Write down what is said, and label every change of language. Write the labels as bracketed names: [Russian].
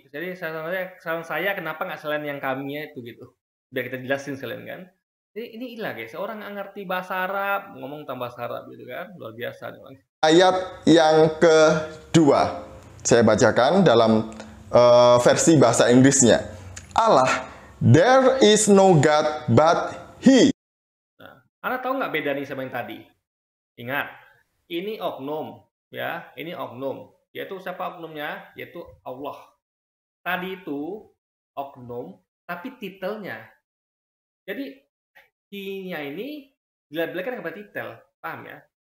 [Indonesian] Jadi saran saya kenapa nggak selain yang kami itu gitu. Biar kita jelasin sekalian kan. Jadi ini ilah guys. Orang nggak ngerti bahasa Arab, ngomong tentang bahasa Arab gitu kan. Luar biasa. Ayat yang kedua. Saya bacakan dalam versi bahasa Inggrisnya. [English] Allah, there is no God but He. [Indonesian] Nah, Anda tahu nggak beda nih sama yang tadi? Ingat, ini oknum, ya, ini oknum. Yaitu siapa oknumnya? Yaitu Allah. Tadi itu oknum, tapi titelnya. Jadi He-nya ini dilabelkan kepada titel, paham ya?